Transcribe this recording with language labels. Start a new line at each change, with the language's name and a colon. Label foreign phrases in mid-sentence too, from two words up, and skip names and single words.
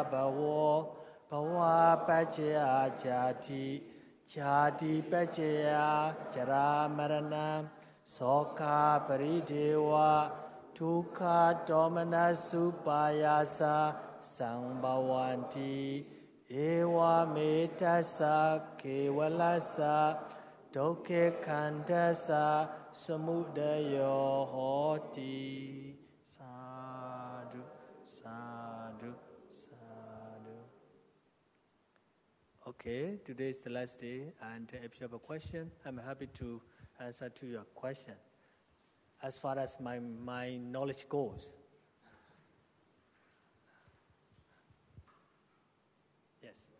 Pali: bhavo, bhava paccaya jati, jati paccaya jara marana, sokha parideva, dukkha domana supayasa sambhavanti, eva metasa kevalasa, dukkha khandasa samudayo hoti. Sadhu, sadhu, sadhu.
English: Okay, today is the last day, and if you have a question, I'm happy to answer to your question. As far as my knowledge goes. Yes.